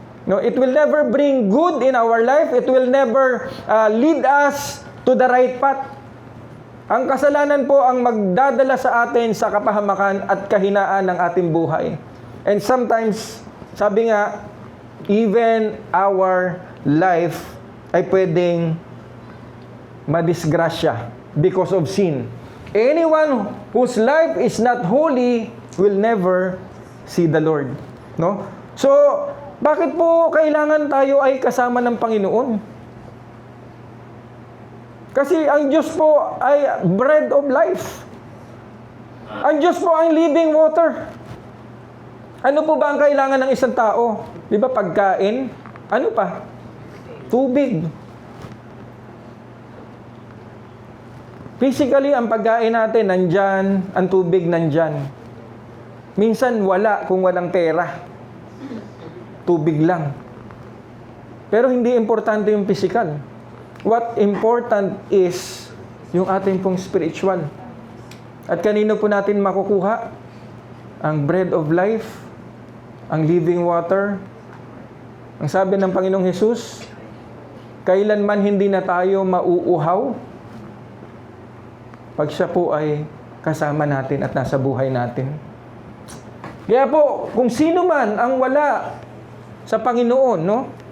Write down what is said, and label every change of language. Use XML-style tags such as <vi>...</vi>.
<en>No, it will never bring good in our life. It will never lead us to the right path.</en> <tl>Ang kasalanan po ang magdadala sa atin sa kapahamakan at kahinaan ng ating buhay.</tl> <en>And sometimes,</en> <tl>sabi nga,</tl> <en>even our life</en> <tl>ay pwedeng madisgrasya</tl> <en>because of sin. Anyone whose life is not holy will never see the Lord. No?</en> <tl>So, bakit po kailangan tayo ay kasama ng Panginoon? Kasi ang Diyos po ay bread of life. Ang Diyos po ang living water. Ano po ba ang kailangan ng isang tao? Di ba pagkain? Ano pa? Tubig. Physically, ang pagkain natin nandyan, ang tubig nandyan. Minsan wala kung walang pera. Tubig lang. Pero hindi importante yung physical.</tl> <en>What important is</en> <tl>yung ating pong</tl> <en>spiritual.</en> <tl>At kanino po natin makukuha? Ang bread of life, ang living water. Ang sabi ng Panginoong Hesus, kailanman hindi na tayo mauuhaw pag siya po ay kasama natin at nasa buhay natin. Kaya po, kung sino man ang wala sa Panginoon, no?</tl>